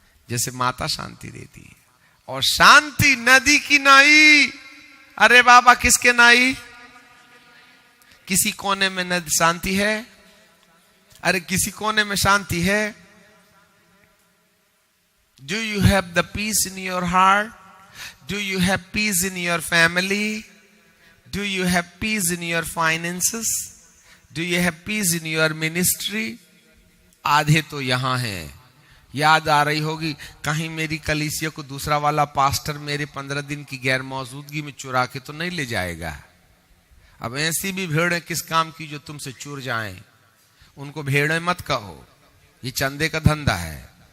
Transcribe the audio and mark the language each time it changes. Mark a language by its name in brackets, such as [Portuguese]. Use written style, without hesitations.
[Hindi] जैसे माता शांति देती है। और शांति नदी की नाई। अरे बाबा, किसके नाई? किसी कोने में नदी शांति है? अरे किसी कोने में शांति है? [English] Do you have the peace in your heart? Do you have peace in your family? Do you have peace in your finances? Do you have peace in your ministry? [Hindi] आधे तो यहां हैं। याद आ रही होगी, कहीं मेरी कलीसिया को दूसरा वाला पास्टर मेरे 15 दिन की गैर मौजूदगी में चुरा के तो नहीं ले जाएगा। अब ऐसी भी भेड़ें किस काम की जो तुमसे चुर जाएं। उनको भेड़ें मत कहो, ये चंदे का धंधा है।